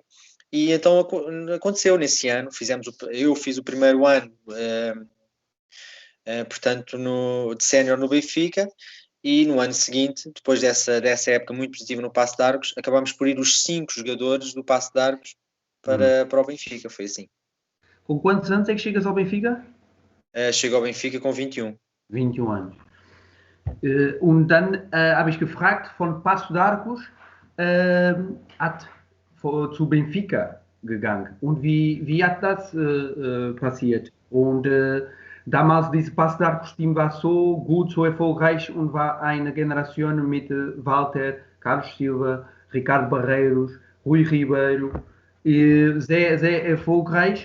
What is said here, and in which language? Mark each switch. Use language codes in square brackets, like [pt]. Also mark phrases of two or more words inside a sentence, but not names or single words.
[pt] E então aconteceu nesse ano. Eu fiz o primeiro ano, portanto, de sénior no Benfica, e no ano seguinte, depois dessa época muito positiva no Paço de Arcos, acabámos por ir os 5 jogadores do Paço de Arcos para o Benfica. Foi assim. Com quantos anos é que chegas ao Benfica? Chego ao Benfica com 21. 21 anos. [de] Und dann habe ich gefragt, von Paço de Arcos zu Benfica gegangen. Und wie hat das passiert? Und damals, dieses Paço de Arcos Team war so gut, so erfolgreich und war eine Generation mit Walter, Carlos Silva, Ricardo Barreiros, Rui Ribeiro, sehr, sehr erfolgreich.